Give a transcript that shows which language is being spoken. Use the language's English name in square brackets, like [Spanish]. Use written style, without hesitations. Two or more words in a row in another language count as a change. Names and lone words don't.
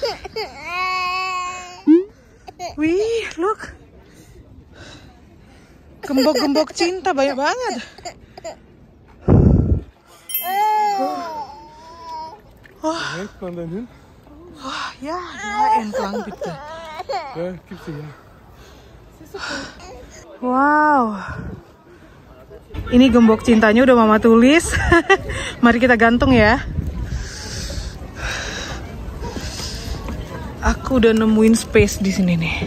[English] Wih, look. [Indonesian] Gembok-gembok cinta banyak banget. Wah, [German] ja, entlang bitte. Wow. [Indonesian] Ini gembok cintanya udah mama tulis. Mari kita gantung ya. Aku udah nemuin space di sini nih.